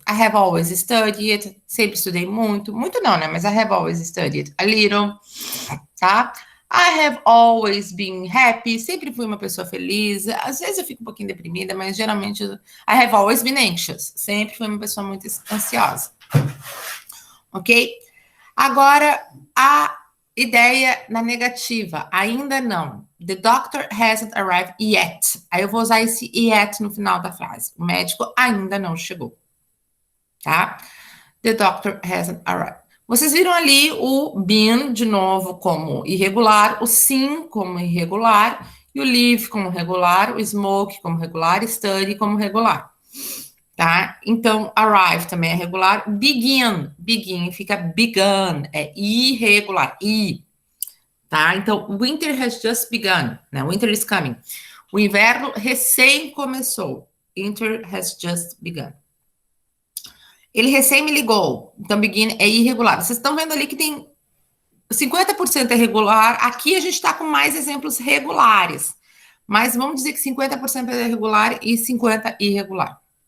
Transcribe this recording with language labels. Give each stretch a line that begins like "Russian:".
English: I have always studied,
Portuguese: sempre estudei muito não, né? Mas
English: I have always studied a little, tá? I have always been happy,
Portuguese: sempre fui uma pessoa feliz. Às vezes eu fico um pouquinho deprimida, mas geralmente
English: I have always been anxious,
Portuguese: sempre fui uma pessoa muito ansiosa. Ok? Agora, ideia na negativa, ainda não.
English: The doctor hasn't arrived yet.
Portuguese: Aí eu vou usar esse yet no final da frase. O médico ainda não chegou, tá?
English: The doctor hasn't arrived.
Portuguese: Vocês viram ali o been, de novo, como irregular, o sim como irregular, e o live como regular, o smoke como regular, study como regular, tá? Então, arrive também é regular. Begin fica begun, é irregular, tá? Então,
English: winter has just begun, né? Winter is coming.
Portuguese: O inverno recém começou.
English: Winter has just begun.
Portuguese: Ele recém me ligou. Então, begin é irregular. Vocês estão vendo ali que tem 50% é regular. Aqui a gente está com mais exemplos regulares. Mas vamos dizer que 50% é regular e 50% irregular.